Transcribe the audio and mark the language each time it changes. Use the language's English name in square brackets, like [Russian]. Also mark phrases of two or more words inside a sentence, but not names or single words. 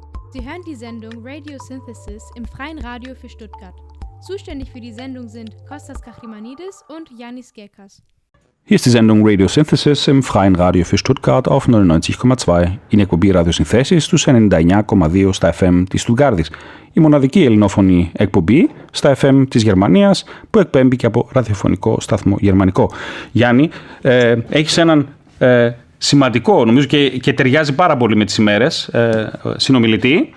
[German] Sie hören die Sendung Radio Synthesis im Freien Radio für Stuttgart. Zuständig für die Sendung sind Kostas Kachimanidis und Yannis Gekas. Hier ist die Sendung Radio Synthesis im Freien Radio für Stuttgart auf 99,2. [Greek] Είναι εκπομπή ραδιοσυνθέσεις στους 99,2 στα FM της Στουτγκάρδης. Η μοναδική ελληνόφωνη εκπομπή στα FM της Γερμανίας που εκπέμπει και από ραδιοφωνικό σταθμό γερμανικό. Γιάννη, έχεις έναν σημαντικό, νομίζω και ταιριάζει πάρα πολύ με τις ημέρες, συνομιλητή.